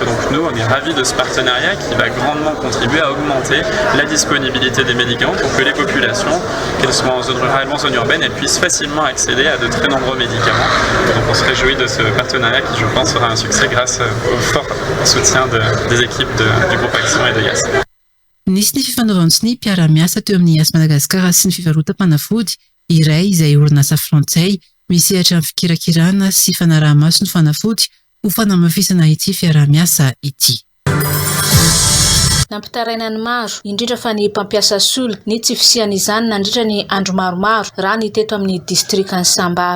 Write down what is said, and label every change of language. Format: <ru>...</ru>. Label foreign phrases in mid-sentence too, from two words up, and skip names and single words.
<fr>Donc nous, on est ravis de ce partenariat qui va grandement contribuer à augmenter la disponibilité des médicaments pour que les populations, qu'elles soient en zone rurale ou en zone urbaine, elles puissent facilement accéder à de très nombreux médicaments. Donc on se réjouit de ce partenariat qui, je pense, sera un succès grâce au fort soutien des équipes du groupe Action et de IAS.</fr> <mg>Nisy ny fifanaovana sy ny mpiara-miasa teo amin'ny IAS Madagascar sy ny fivarotam-panafody iray izay orinasa frantsay misehatra amin'ny fikirakirana sy fanaraha-maso ny fanafody ho fanamafisana ity fiara-miasa ity. Nampitaraina ny maro indrindra fa ny mpampiasa solika ny tsy fisiany izany nandritra ny andro maromaro raha ny teto amin'ny distrikany Sambava.</mg>